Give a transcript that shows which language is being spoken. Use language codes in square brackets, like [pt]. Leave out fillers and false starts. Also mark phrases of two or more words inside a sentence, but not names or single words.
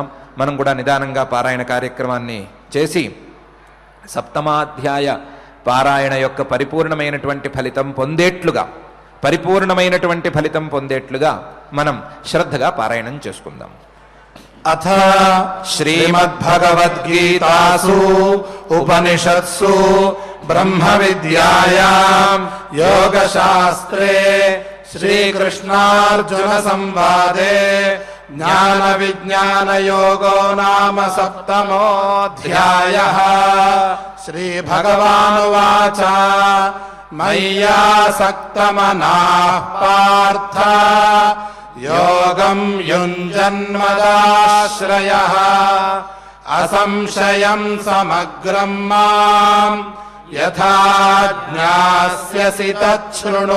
[te] మనం కూడా నిదానంగా పారాయణ కార్యక్రమాన్ని చేసి 7వ అధ్యాయ పారాయణ యొక్క పరిపూర్ణమైనటువంటి ఫలితం పొందేట్లుగా మనం శ్రద్ధగా పారాయణం చేసుకుందాం. [sa] అథ శ్రీమద్భగవద్గీతాసు ఉపనిషత్సు ब्रह्मविद्यायाम् योगशास्त्रे श्रीकृष्णार्जुनसंवादे ज्ञानविज्ञानयोगो नाम सप्तमोऽध्यायः। श्रीभगवानुवाच मय्यासक्तमनाः पार्थ योगं युञ्जन्मदाश्रयः असंशयं समग्रं माम् यथा ज्ञास्यसि तच्छृणु।